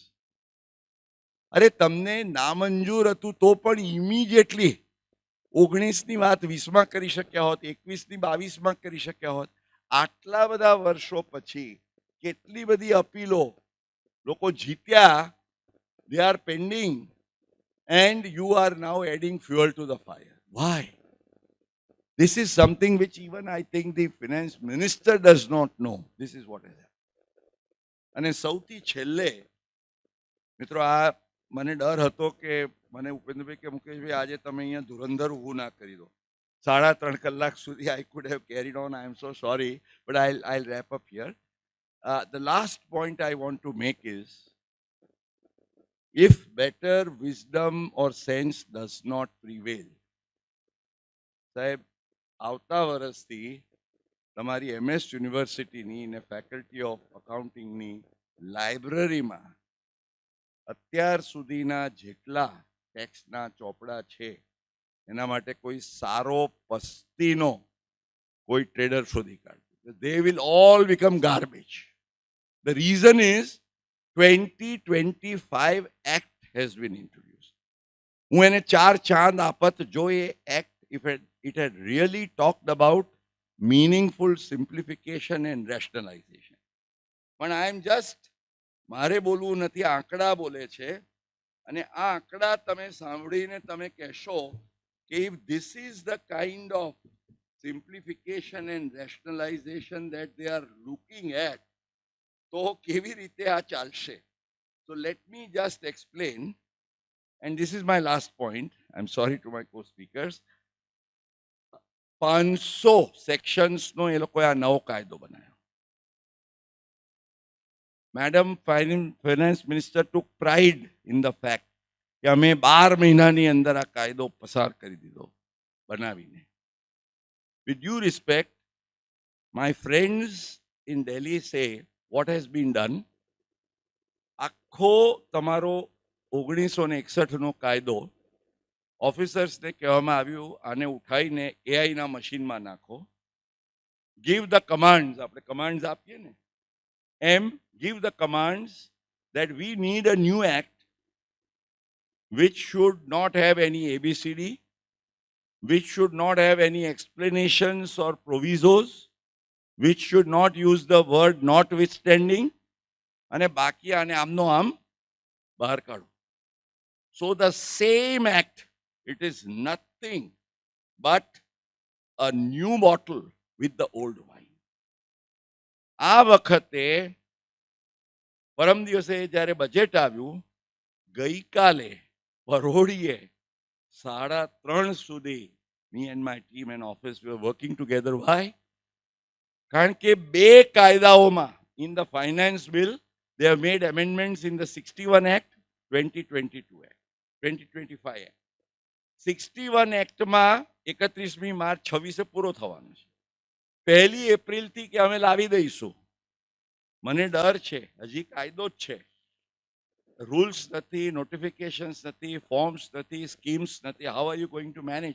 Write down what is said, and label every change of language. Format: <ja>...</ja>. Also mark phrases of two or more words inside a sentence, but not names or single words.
<gu>અરે તમને નામંજૂર હતું તો પણ ઇમિડિયેટલી 19ની વાત 20માં કરી શક્યા હોત, 21ની 22માં કરી શક્યા હોત. આટલા બધા વર્ષો પછી કેટલી બધી અપીલો લોકો જીત્યા,</gu> <en>they are pending, and you are now adding fuel to the fire. Why? This is something which even I think the finance minister does not know. This is what is happening.</en> <gu>અને સૌથી છેલ્લે મિત્રો, આ મને ડર હતો કે મને ઉપેન્દ્રભાઈ કે મુકેશભાઈ આજે તમે અહીંયા ધુરંધર ઊભું ના કરી દો 3.5 કલાક સુધી</gu> <en>I could have carried on. I am so sorry, but I'll wrap up here. The last point I want to make is, if better wisdom or sense does not prevail,</en> <gu>સાહેબ આવતા વર્ષથી તમારી MS યુનિવર્સિટીની ને ફેકલ્ટી ઓફ અકાઉન્ટિંગની લાઇબ્રેરીમાં અત્યાર સુધીના જેટલા ટેક્સના ચોપડા છે એના માટે કોઈ સારો પસ્તીનો કોઈ ટ્રેડર શોધી કાઢે.</gu> <en>They will all become garbage. The reason is 2025 Act has been introduced.</en> <gu>હું એને 4 ચાંદ આપત જો એ એક્ટ</gu> <en>if it had really talked about meaningful simplification and rationalization. પણ I am just</en> <gu>મારે બોલવું નથી, આંકડા બોલે છે અને આ આંકડા તમે સાંભળીને તમે કહેશો કે</gu> <en>if this is the kind of simplification and rationalization that they are looking at,</en> <gu>તો કેવી રીતે આ ચાલશે?</gu> <en>So let me just explain, and this is my last point. I'm sorry to my co-speakers.</en> <gu>500 sections નો એ લોકોએ આ નવો કાયદો બનાવ્યો.</gu> <en>Madam Finance Minister took pride in the fact</en> <gu>કે અમે 12 મહિનાની અંદર આ કાયદો પસાર કરી દીધો બનાવીને.</gu> <en>With due respect, my friends in Delhi say what has been done.</en> <gu>આખો તમારો 1961 નો કાયદો ઓફિસર્સને કહેવામાં આવ્યું આને ઉઠાઈને એઆઈના મશીનમાં નાખો.</gu> <en>give the commands,</en> <gu>આપણે કમાન્ડ્સ આપીએ ને એમ,</gu> <en>give the commands that we need a new act which should not have any ABCD, which should not have any explanations or provisos, which should not use the word notwithstanding, and</en> <gu>બાકી અને એમનો એમ બહાર કાઢો.</gu> <en>So the same act, it is nothing but a new bottle with the old wine.</en> <gu>આ વખતે પરમ દિવસે જ્યારે બજેટ આવ્યું, ગઈકાલે પરોઢીએ 3:30 સુધી</gu> <en>me and my team and office we were working together. Why?</en> <gu>કારણ કે 2 કાયદાઓમાં</gu> <en>in the finance bill they have made amendments in the 61 Act, 2022 Act, 2025 Act.</en> <gu>61 એક્ટમાં 31મી માર્ચ 26 પૂરો થવાનો છે. 1 એપ્રિલથી કે અમે લાવી દઈશું. મને ડર છે, હજી કાયદો જ છે, રૂલ્સ નથી, નોટિફિકેશન્સ નથી, ફોર્મ્સ નથી, સ્કીમ્સ નથી.</gu> <en>How are you going to manage?</en>